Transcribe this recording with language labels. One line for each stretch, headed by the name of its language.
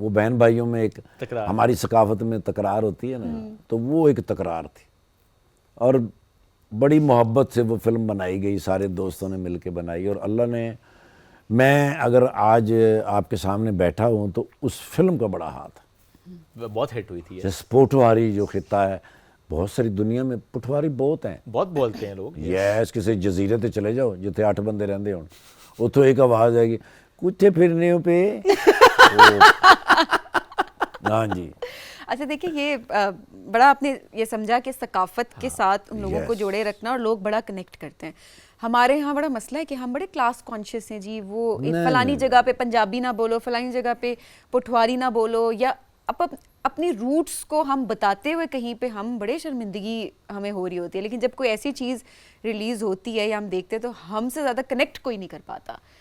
Urdu: وہ بہن بھائیوں میں ایک ہماری ثقافت میں تکرار ہوتی ہے نا, تو وہ ایک تکرار تھی اور بڑی محبت سے وہ فلم بنائی گئی. سارے دوستوں نے مل کے بنائی, اور اللہ نے, میں اگر آج آپ کے سامنے بیٹھا ہوں تو اس فلم کا بڑا ہاتھ ہے. بہت ہٹ ہوئی تھی. جیسے پٹواری جو خطہ ہے, بہت ساری دنیا میں پٹواری بہت ہیں, بہت بولتے ہیں لوگ.
English: Yes.
Punjabi: کسی جزیرے تے چلے جاؤ جتنے 8 بندے رہندے ہون, اتوں ایک آواز آئے گی کتے پھرنے پہ.
Urdu: ہاں جی. اچھا دیکھیں یہ بڑا آپ نے یہ سمجھا کہ ثقافت کے ساتھ ان لوگوں کو جوڑے رکھنا, اور لوگ بڑا کنیکٹ کرتے ہیں. ہمارے ہاں بڑا مسئلہ ہے کہ ہم بڑے کلاس کانشیس ہیں جی. وہ فلانی جگہ پہ پنجابی نہ بولو, فلانی جگہ پہ پٹواری نہ بولو, یا اپنی روٹس کو ہم بتاتے ہوئے کہیں پہ ہم بڑے شرمندگی ہمیں ہو رہی ہوتی ہے. لیکن جب کوئی ایسی چیز ریلیز ہوتی ہے یا ہم دیکھتے ہیں تو ہم سے زیادہ کنیکٹ کوئی نہیں کر پاتا.